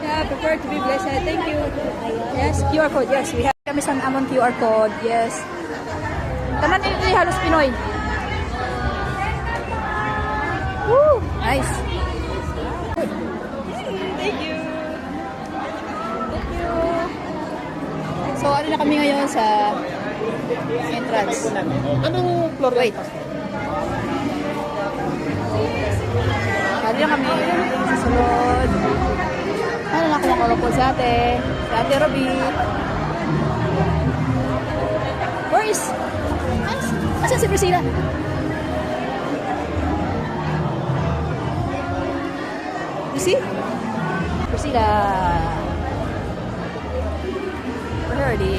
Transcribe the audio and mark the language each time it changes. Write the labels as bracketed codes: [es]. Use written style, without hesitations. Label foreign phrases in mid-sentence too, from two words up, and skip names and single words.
[en] Prepare to be blessed. Thank you. Yes, QR code. Yes, we have [hil] kami sa amon [en] QR code. Yes. [hil] Tanan ini halos Pinoy. [en] Woo! Nice. Thank you. Thank you. So, [tl] ano na kami ngayon sa entrance. Anong floor? Wait. Ano na kami sa sunod. Ano na kumakalapod sa ate? Sa ate Robby. [en] Where is? [tl] Asan si Priscilla? [en] You see? Priscilla. We're ready.